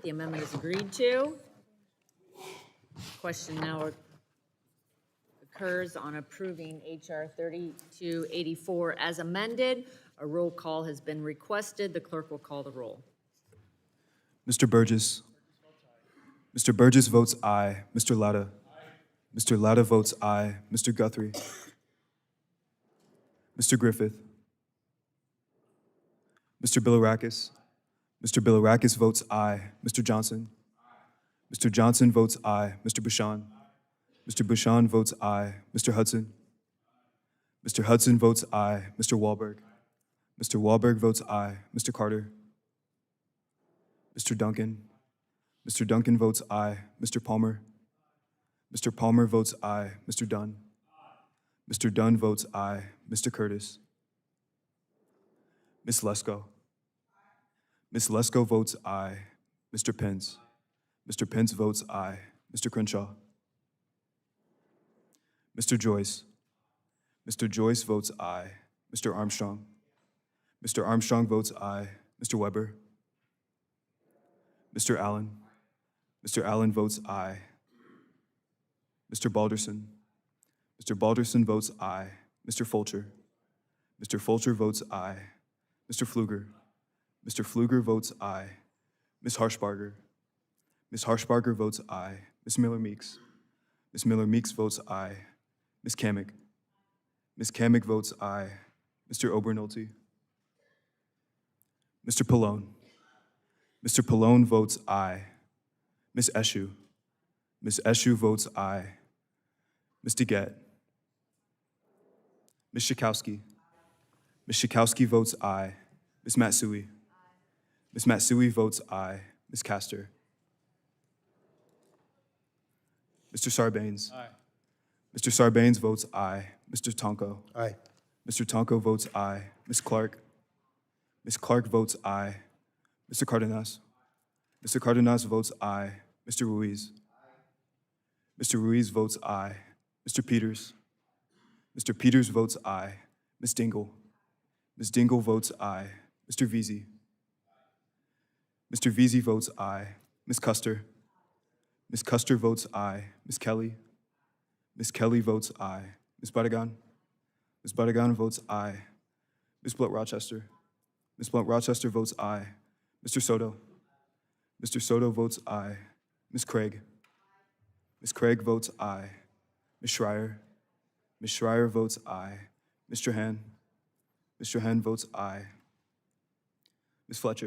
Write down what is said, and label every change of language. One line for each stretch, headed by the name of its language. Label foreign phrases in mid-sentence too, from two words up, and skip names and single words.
English: The amendment is agreed to. Question now occurs on approving H.R. 3284 as amended. A roll call has been requested. The clerk will call the roll. Mr. Burgess. Mr. Burgess votes aye. Mr. Latta. Mr. Latta votes aye. Mr. Guthrie. Mr. Griffith. Mr. Bilirakis. Mr. Bilirakis votes aye. Mr. Johnson. Mr. Johnson votes aye. Mr. Bouchon. Mr. Bouchon votes aye. Mr. Hudson. Mr. Hudson votes aye. Mr. Wahlberg. Mr. Wahlberg votes aye. Mr. Carter. Mr. Duncan. Mr. Duncan votes aye. Mr. Palmer. Mr. Palmer votes aye. Mr. Dunn. Mr. Dunn votes aye. Mr. Curtis. Ms. Lesko. Ms. Lesko votes aye. Mr. Pence. Mr. Pence votes aye. Mr. Crenshaw. Mr. Joyce. Mr. Joyce votes aye. Mr. Armstrong. Mr. Armstrong votes aye. Mr. Weber. Mr. Allen. Mr. Allen votes aye. Mr. Balderson. Mr. Balderson votes aye. Mr. Fulcher. Mr. Fulcher votes aye. Mr. Pfluger. Mr. Pfluger votes aye. Ms. Harshbarger. Ms. Harshbarger votes aye. Ms. Miller-Meeks. Ms. Miller-Meeks votes aye. Ms. Kamick. Ms. Kamick votes aye. Mr. Obernolte. Mr. Pallone. Mr. Pallone votes aye. Ms. Eshu. Ms. Eshu votes aye. Ms. DeGette. Ms. Schakowsky. Ms. Schakowsky votes aye. Ms. Matsui. Ms. Matsui votes aye. Ms. Castor. Mr. Sarbanes. Aye. Mr. Sarbanes votes aye. Mr. Tonko. Aye. Mr. Tonko votes aye. Ms. Clark. Ms. Clark votes aye. Mr. Cardenas. Mr. Cardenas votes aye. Mr. Ruiz. Mr. Ruiz votes aye. Mr. Peters. Mr. Peters votes aye. Ms. Dingle. Ms. Dingle votes aye. Mr. Veazey. Mr. Veazey votes aye. Ms. Custer. Ms. Custer votes aye. Ms. Kelly. Ms. Kelly votes aye. Ms. Badagan. Ms. Badagan votes aye. Ms. Blunt-Rochester. Ms. Blunt-Rochester votes aye. Mr. Soto. Mr. Soto votes aye. Ms. Craig. Ms. Craig votes aye. Ms. Schreier. Ms. Schreier votes aye. Mr. Han. Mr. Han votes aye. Ms. Fletcher.